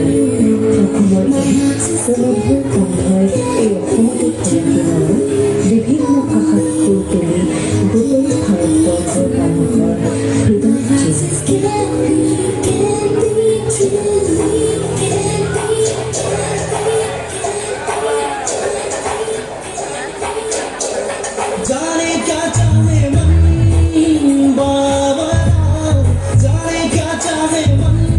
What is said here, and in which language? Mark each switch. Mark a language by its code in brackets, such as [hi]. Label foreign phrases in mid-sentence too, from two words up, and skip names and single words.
[as] অসমৰ এই সুমধুৰ কণ্ঠই এই অসমতে থমকি নৰয় বিভিন্ন ভাষাত সুৰ তুলি গোটেই ভাৰতবৰ্ষৰ মানুহৰ হৃদয় [hi] जाने क्या चाहे मन बाबा जाने क्या चाहे मन